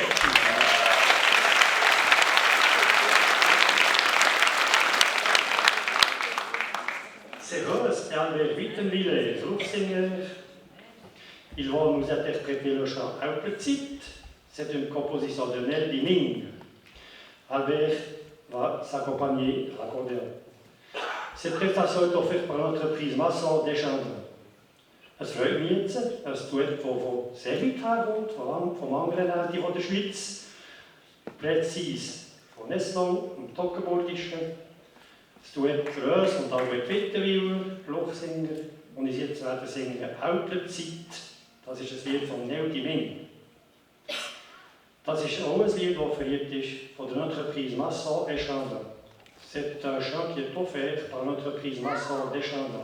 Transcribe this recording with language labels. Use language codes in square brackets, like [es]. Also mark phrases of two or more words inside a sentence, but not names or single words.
[fr] C'est Rose et Albert Wittenwiller, Loursinger. Ils vont nous interpréter le chant Un petit, C'est une composition de Nelly Ming. Albert va s'accompagner à l'accordéon. Cette prestation est offerte par l'entreprise Masson Deschamps. [de] Es freut mich jetzt, ein Duett von sehr weit herkommt, vom anderen Ende der Schweiz, präzise von Nesslau und Toggenburgischen. Das Duett für uns und Albert Wittenwiller, Lochsinger, und ich jetzt werde singen «Hauptzeit». Das ist ein Lied von Nelly Ming. Das ist auch ein Lied, das verliebt ist von der Entreprise Masson Deschamps. [fr] C'est un chant qui est offert par l'entreprise Masson Deschamps.